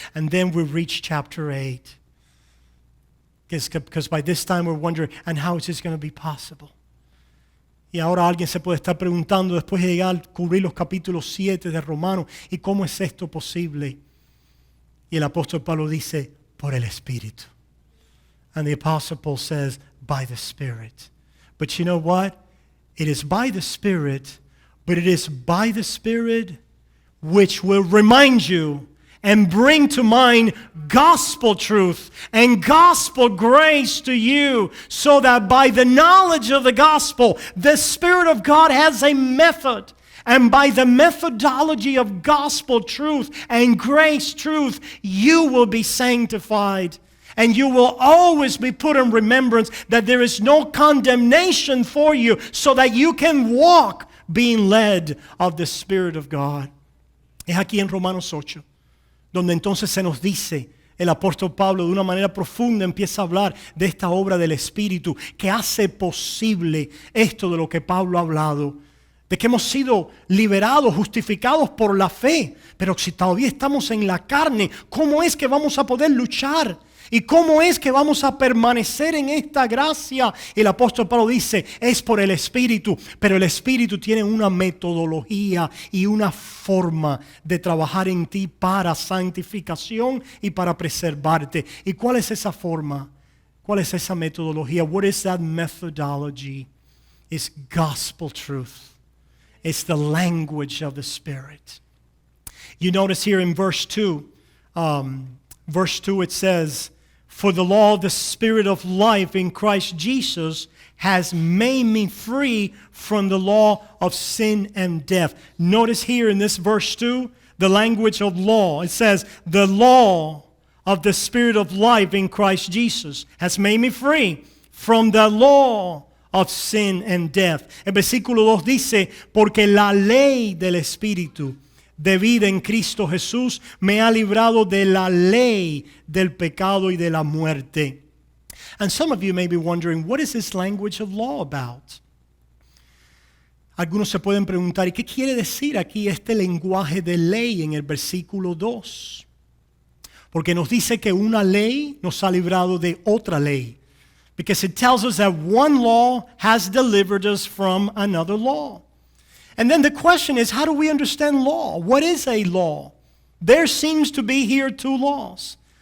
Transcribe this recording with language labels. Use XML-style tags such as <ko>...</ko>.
<en>And then we reach chapter 8. Because by this time we're wondering, and how is this going to be possible?</en> <es>Y ahora alguien se puede estar preguntando, después de llegar a cubrir los capítulos 7 de Romanos, ¿y cómo es esto posible? Y el apóstol Pablo dice, por el Espíritu.</es> <en>And the apostle Paul says, by the Spirit. But you know what? It is by the Spirit, but it is by the Spirit which will remind you and bring to mind gospel truth and gospel grace to you, so that by the knowledge of the gospel, the Spirit of God has a method. And by the methodology of gospel truth and grace truth, you will be sanctified. And you will always be put in remembrance that there is no condemnation for you, so that you can walk being led of the Spirit of God.</en> <es>Es aquí en Romanos 8, donde entonces se nos dice, el apóstol Pablo de una manera profunda empieza a hablar de esta obra del Espíritu que hace posible esto de lo que Pablo ha hablado. de que hemos sido liberados, justificados por la fe. Pero si todavía estamos en la carne, ¿cómo es que vamos a poder luchar? ¿Y cómo es que vamos a permanecer en esta gracia? El apóstol Pablo dice, es por el Espíritu, pero el Espíritu tiene una metodología y una forma de trabajar en ti para santificación y para preservarte. ¿Y cuál es esa forma? ¿Cuál es esa metodología?</es> <en>What is that methodology? It's gospel truth. It's the language of the Spirit. You notice here in verse 2, it says, for the law of the Spirit of life in Christ Jesus has made me free from the law of sin and death. Notice here in this verse 2, the language of law. It says, the law of the Spirit of life in Christ Jesus has made me free from the law of sin and death.</en> <es>El versículo 2 dice, porque la ley del Espíritu de vida en Cristo Jesús me ha librado de la ley del pecado y de la muerte.</es> <en>And some of you may be wondering, what is this language of law about?</en> <es>Algunos se pueden preguntar, ¿y qué quiere decir aquí este lenguaje de ley en el versículo 2? Porque nos dice que una ley nos ha librado de otra ley.</es> <en>Because it tells us that one law has delivered us from another law. And then the question is, how do we understand law? What is a law? There seems to be here two laws.</en>